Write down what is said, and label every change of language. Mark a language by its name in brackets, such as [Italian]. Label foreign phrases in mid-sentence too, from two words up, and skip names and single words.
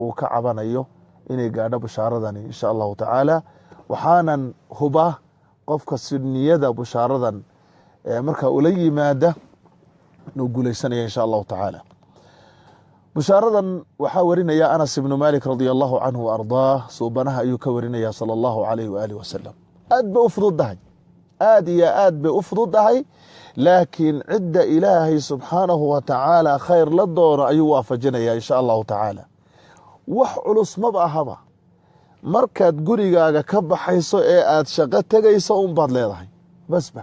[Somali] uu ka cabanayo inay gaadho bushaaradan [Arabic] إن شاء الله تعالى. [Somali] waxaanan hubaa qofka niyada bushaaradan marka ula yimaada inuu guulaysanaya [Arabic] إن شاء الله تعالى. [Somali] bushaaradan waxaa warinaya Anas ibn Malik [Arabic] رضي الله عنه وأرضاه, [Somali] suubanaha ayuu ka warinaya [Arabic] صلى الله عليه وآله وسلم. [Somali] aad bay u fududahay, aad iyo aad bay u fududahay, laakiin cidda ilaahay [Arabic] سبحانه وتعالى [Somali] khayr la doono ayuu waafajinaya [Arabic] إن شاء الله تعالى. [Somali] wax culus maba ahaba, markaad gurigaaga ka baxayso ee aad shaqo tegayso unbaad leedahay basba.